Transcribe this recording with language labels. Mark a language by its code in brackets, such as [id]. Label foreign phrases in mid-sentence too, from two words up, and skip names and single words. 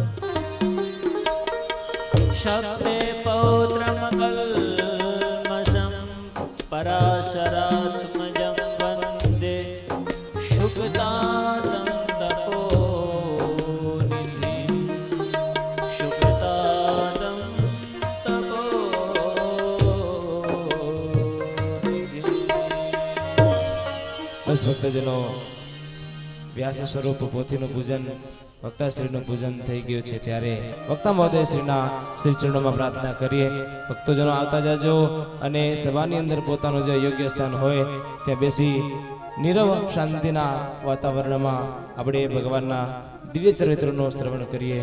[sa] शक्ते पौत्रमकल्मषं पराशरात्मजं वन्दे शुकतातं तपोनिधिं शुकतातं तपोनिधिं. [gu] બસ ભક્તજનો, વ્યાસ સ્વરૂપ પોથીનું પૂજન, વક્તાશ્રીનું પૂજન થઈ ગયું છે ત્યારે વક્તા મહોદય શ્રીના શ્રી ચરણોમાં પ્રાર્થના કરીએ. ભક્તજનો આવતા જાજો અને સભાની અંદર પોતાનું જે યોગ્ય સ્થાન હોય ત્યાં બેસી નીરવ શાંતિના વાતાવરણમાં આપણે ભગવાનના દિવ્ય ચરિત્રનું શ્રવણ કરીએ.